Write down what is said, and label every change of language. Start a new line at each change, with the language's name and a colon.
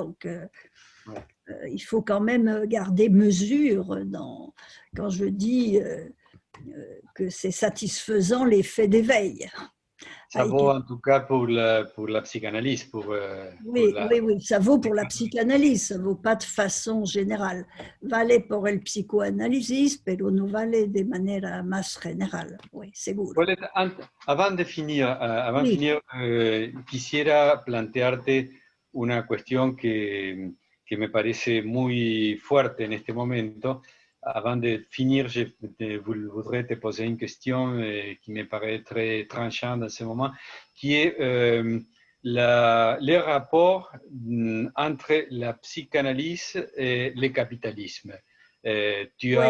French: Donc, il faut quand même garder mesure quand je dis que c'est satisfaisant l'effet d'éveil. Ça vaut en tout cas pour la psychanalyse, pour Oui, la... oui, oui, ça vaut pour la psychanalyse, ça ne vaut pas de façon générale.
Spanish: Vale por el psicoanálisis, pero no vale de manera más general.
French: Oui,
Spanish: seguro.
French: Avant de Oui, finir
Spanish: quisiera plantearte una cuestión que me parece muy fuerte en este momento.
French: Avant de finir, voudrais te poser une question qui me paraît très tranchante en ce moment, qui est les rapports entre la psychanalyse et le capitalisme. Tu as